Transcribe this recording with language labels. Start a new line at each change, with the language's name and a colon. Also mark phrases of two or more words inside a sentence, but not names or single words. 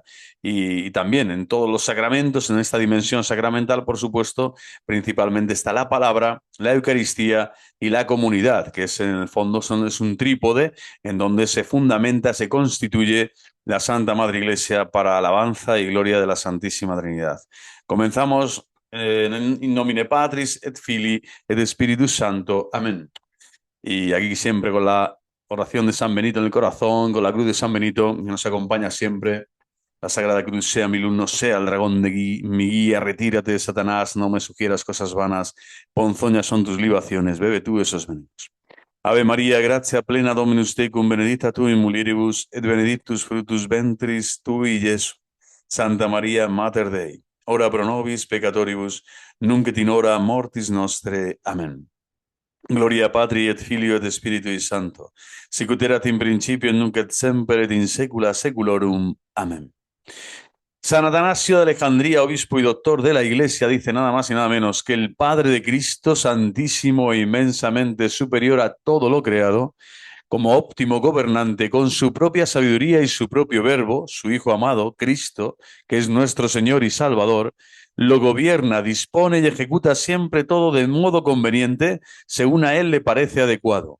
Spanish: Y también en todos los sacramentos, en esta dimensión sacramental, por supuesto, principalmente está la palabra, la Eucaristía y la comunidad, que es en el fondo es un trípode en donde se fundamenta, se constituye la Santa Madre Iglesia para alabanza y gloria de la Santísima Trinidad.
Latin: Comenzamos in nomine Patris et Filii et Spiritus Santo. Amén.
Spanish: Y aquí siempre con la oración de San Benito en el corazón, con la cruz de San Benito, que nos acompaña siempre. La Sagrada Cruz sea mi luz, no sea el dragón de mi guía. Retírate de Satanás, no me sugieras cosas vanas. Ponzoñas son tus libaciones, bebe tú esos venenos.
Latin: Ave María, gratia plena Dominus tecum, benedicta tu in mulieribus, et benedictus fructus ventris tui, Iesus. Santa María, Mater Dei, ora pro nobis peccatoribus, nunc et in hora mortis nostre. Amén. Gloria Patri et Filio et Spiritui Sancto, sicut erat in principio et nunc et semper et in saecula saeculorum. Amén.
Spanish: San Atanasio de Alejandría, obispo y doctor de la Iglesia, dice nada más y nada menos que el Padre de Cristo, santísimo e inmensamente superior a todo lo creado, como óptimo gobernante, con su propia sabiduría y su propio verbo, su Hijo amado, Cristo, que es nuestro Señor y Salvador, lo gobierna, dispone y ejecuta siempre todo de modo conveniente, según a Él le parece adecuado.